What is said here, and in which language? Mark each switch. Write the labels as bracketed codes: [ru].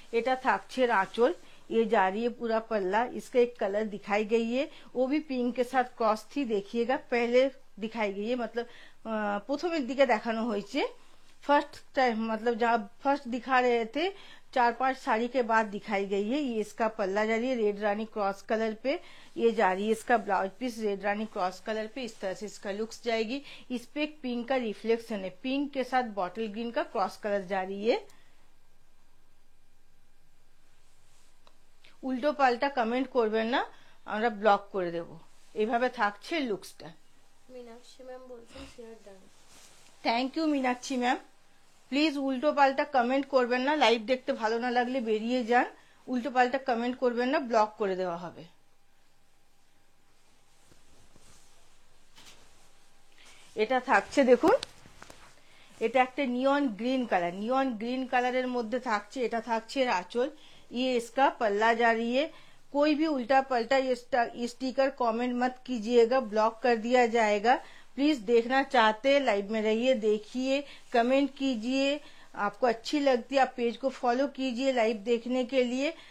[hi] এটা থাকছে আঁচল, ये जा रही है पूरा पल्ला। इसका एक कलर दिखाई गई है, वो भी पिंक के साथ क्रॉस थी, देखिएगा पहले दिखाई गई है, मतलब [bn] প্রথমের দিকে দেখানো হয়েছে [hi] फर्स्ट टाइम, मतलब जहाँ फर्स्ट दिखा रहे थे 4-5 साड़ी के बाद दिखाई गई है। ये इसका पल्ला जा रही है रेड रानी क्रॉस कलर पे, ये जा रही है इसका ब्लाउज पीस रेड रानी क्रॉस कलर पे। इस तरह से इसका लुक्स जाएगी। इस पे एक पिंक का रिफ्लेक्शन है, पिंक के साथ बॉटल ग्रीन का क्रॉस कलर जा रही है। [bn] উল্টো পাল্টা কমেন্ট করবেন না, আমরা ব্লক করে দেব। এইভাবে থাকছে লুকসটা। মীনাক্ষী ম্যাম বলছেন share done. Thank you Meenakshi ma'am. Please উল্টো পাল্টা কমেন্ট করবেন না, লাইভ দেখতে ভালো না লাগলে বেরিয়ে যান। উল্টো পাল্টা কমেন্ট করবেন না, ব্লক করে দেওয়া হবে। এটা থাকছে দেখুন, এটা একটা নিয়ন গ্রিন কালার, নিয়ন গ্রিন কালারের মধ্যে থাকছে। এটা থাকছে আঁচল, [hi] ये इसका पल्ला जा रही है। कोई भी उल्टा पल्टा ये स्टिकर कमेंट मत कीजिएगा, ब्लॉक कर दिया जाएगा। प्लीज देखना चाहते हैं लाइव में रहिए, देखिए, कमेंट कीजिए। आपको अच्छी लगती है आप पेज को फॉलो कीजिए लाइव देखने के लिए।